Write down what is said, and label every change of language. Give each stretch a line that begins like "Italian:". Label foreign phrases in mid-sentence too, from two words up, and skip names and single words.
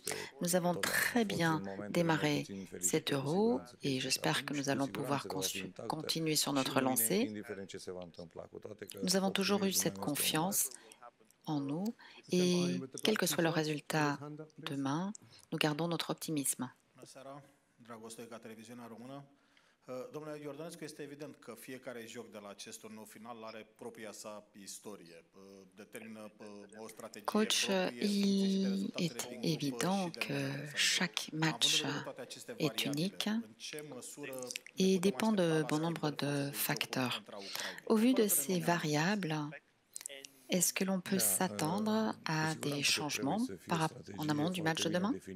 French: Nous avons très bien démarré cet Euro et j'espère que nous allons pouvoir continuer sur notre lancée. Nous avons toujours eu cette confiance en nous et quel que soit le résultat demain, nous gardons notre optimisme.
Romanian: Domnule Iordănescu, este evident că fiecare joc de la acest turneu final are propria sa istorie, determină o strategie proprie.
French: Il est évident que chaque match est unique et dépend de bon nombre de facteurs. Au vu de ces variables, est-ce que l'on peut s'attendre à des changements en amont du match de demain?